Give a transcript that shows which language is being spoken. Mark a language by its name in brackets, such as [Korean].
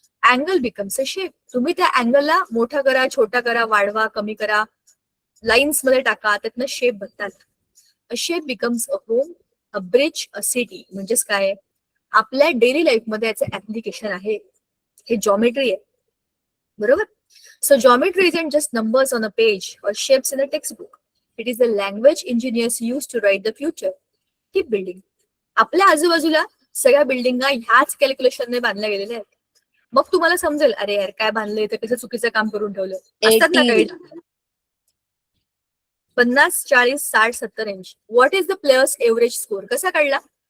[English] Angle becomes a shape. [Marathi] तुम्ही त्या अँगलला मोठा करा, छोटा करा, वाढवा, कमी करा, लाईन्स मध्ये टाका, त्यातनं शेप बनतात. [English] A shape becomes a home, a bridge, a city. [Marathi] म्हणजेच काय, आपल्या डेली लाईफ मध्ये याचं ऍप्लिकेशन आहे, हे जॉमेट्री आहे, बरोबर. [English] So geometry isn't just numbers on a page or shapes in a textbook. It is the language engineers use to write the future. Keep building. [Marathi] आपल्या आजूबाजूला सगळ्या बिल्डिंगा ह्याच कॅल्क्युलेशनने बांधल्या गेलेल्या आहेत. मग तुम्हाला समजेल, अरे यार काय बांधलंय, तर कसं चुकीचं काम करून ठेवलं असतात ना काही. [English] 50, 40, 60, 70, 80. What is the players average score, [Marathi] कसा काढला.